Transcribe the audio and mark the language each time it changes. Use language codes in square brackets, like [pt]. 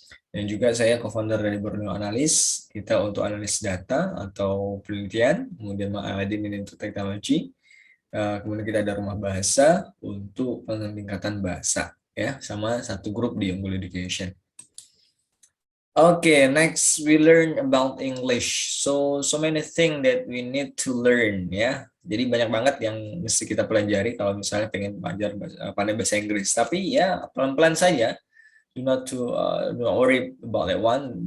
[id] Dan juga saya co-founder dari Borneo Analis, kita untuk analis data atau penelitian, kemudian Aladdin into Technology. Kemudian kita ada rumah bahasa untuk peningkatan bahasa ya, sama satu grup di Unggul Education. [en] Okay, next we learn about English. So many things that we need to learn ya. [id] Jadi banyak banget yang mesti kita pelajari kalau misalnya pengen belajar pandai bahasa Inggris. Tapi ya pelan-pelan saja. [en] Do not worry about that one.